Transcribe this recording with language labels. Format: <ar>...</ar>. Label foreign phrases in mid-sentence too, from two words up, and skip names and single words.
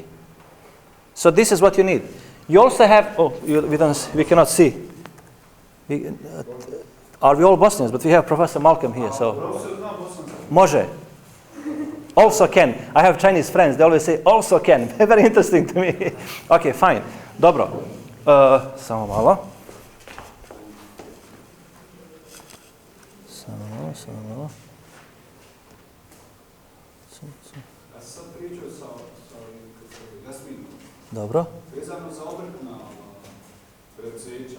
<en>So this is what you need. You also have, we cannot see. Are we all Bosnians? But we have Professor Malcolm here, so. Može. Also can. I have Chinese friends, they always say also can. Very interesting to me. Okay, fine.</en> <bs>Dobro. Samo malo. Ja sam sad pričao sa Jasminom. Dobro. Vezano za obrtna preduzeća.</bs>